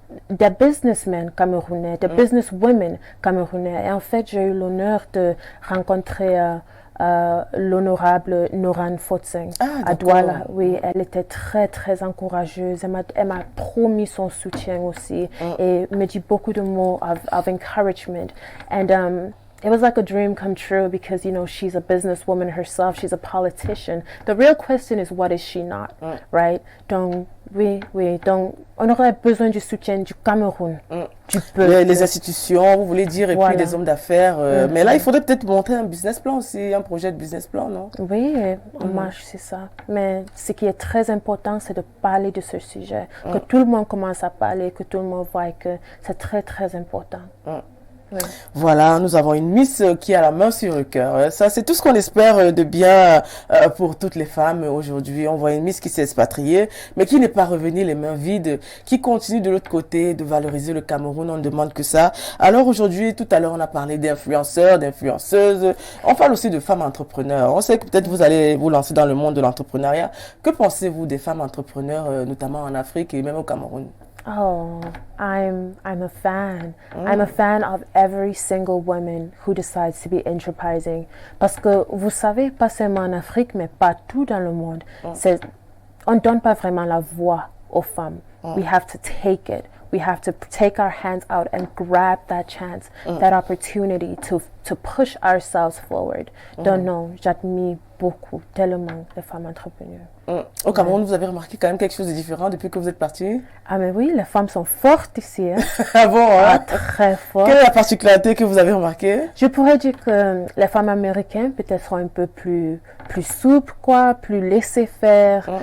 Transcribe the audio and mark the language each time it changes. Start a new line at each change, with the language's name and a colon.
French: des businessmen camerounais, des businesswomen camerounais. Et en fait, j'ai eu l'honneur de rencontrer l'honorable Noran Fotseng à Douala. Oui, elle était très, très encourageuse. Elle m'a promis son soutien aussi et me dit beaucoup de mots
English: of encouragement. And it was like a dream come true because, you know, she's a businesswoman herself. She's a politician. The real question is, what is she not, right?
French: Donc, oui. Donc, on aurait besoin du soutien du Cameroun, du peuple. Les institutions, vous voulez dire, et puis des hommes d'affaires. Mais là, il faudrait peut-être monter un business plan aussi, un projet de business plan, non? Oui, en marche, c'est ça. Mais ce qui est très important, c'est de parler de ce sujet. Que tout le monde commence à parler, que tout le monde voit que c'est très, très important. Oui. Voilà, nous avons une Miss qui a la main sur le cœur. Ça, c'est tout ce qu'on espère de bien pour toutes les femmes aujourd'hui. On voit une Miss qui s'est expatriée, mais qui n'est pas revenue les mains vides, qui continue de l'autre côté de valoriser le Cameroun. On ne demande que ça. Alors aujourd'hui, tout à l'heure, on a parlé d'influenceurs, d'influenceuses. On parle aussi de femmes entrepreneurs. On sait que peut-être vous allez vous lancer dans le monde de l'entrepreneuriat. Que pensez-vous des femmes entrepreneurs, notamment en Afrique et même au Cameroun?
English: Oh, I'm a fan. I'm a fan of every single woman who decides to be enterprising.
French: Parce que vous savez, pas seulement en Afrique, mais partout dans le monde, on ne donne pas vraiment la voix aux femmes.
English: We have to take it. We have to take our hands out and grab that chance, that opportunity to push ourselves forward.
French: Donc non, j'admire beaucoup, tellement les femmes entrepreneurs. Au Cameroun, vous avez remarqué quand même quelque chose de différent depuis que vous êtes parti? Ah mais oui, les femmes sont fortes ici. Hein. Ah bon, hein? Très fortes. Quelle est la particularité que vous avez remarquée? Je pourrais dire que les femmes américaines peut-être sont un peu plus souples, quoi, plus laissées-faire.